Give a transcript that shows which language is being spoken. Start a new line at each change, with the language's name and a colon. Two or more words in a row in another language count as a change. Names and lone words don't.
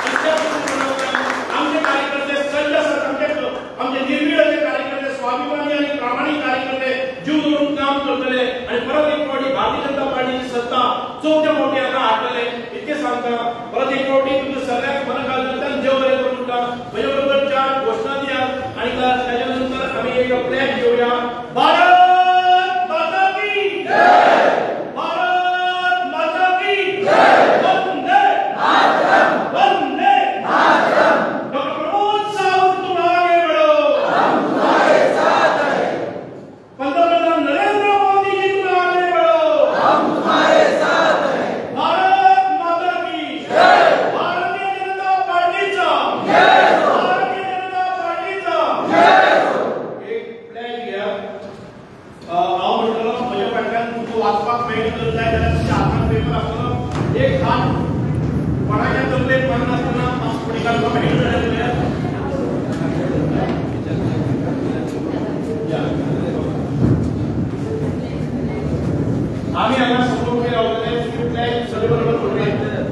Konkani: आमचे कार्यकर्ते सज्ज आसात, आमचे निर्भीड अशे कार्यकर्ते, स्वाभिमानी आनी प्रामाणीक कार्यकर्ते जीव धरून काम करतले आणि परत एक फावटी भारतीय जनता पार्टीची सत्ता चवथ्या फावटी हांगा हाडटले इतके सांगता. परत एक फावटी तुमच्या सगळ्यांक मनकांतल्यान देव बरें करूं म्हणटा. म्हजे बरोबर 4 घोशणा दियात आणि ताच्या नंतर आमी एक प्लॅन घेवया.
Hindi: भारत माता की जय, भारत माता की जय,
Sanskrit: वंदे मातरम, वंदे मातरम.
Hindi: डॉक्टर प्रमोद सावंत तुम आगे बढ़ो, हम तुम्हारे साथ हैं. पंतप्रधान नरेंद्र मोदी जी तुम आगे बढ़ो, हम तुम्हारे साथ हैं. भारत माता की जय,
Konkani: भारतीय जनता पार्टीचा जय, भारतीय जनता पार्टीचा जय. एक प्लॅन घ्या. हांव म्हणटलो म्हज्या फाटल्यान तुमकां वाचपाक मेळटा जर जाय जाल्यार तुमच्या हातांत पेपर आसतलो. एक हात कोणाच्या तकलेक पडनासतना मास्क फुडें घालपाक मेळटा जाल्यार आम्ही हांगा समोर रावतले प्लॅन सगळे बरोबर करूया.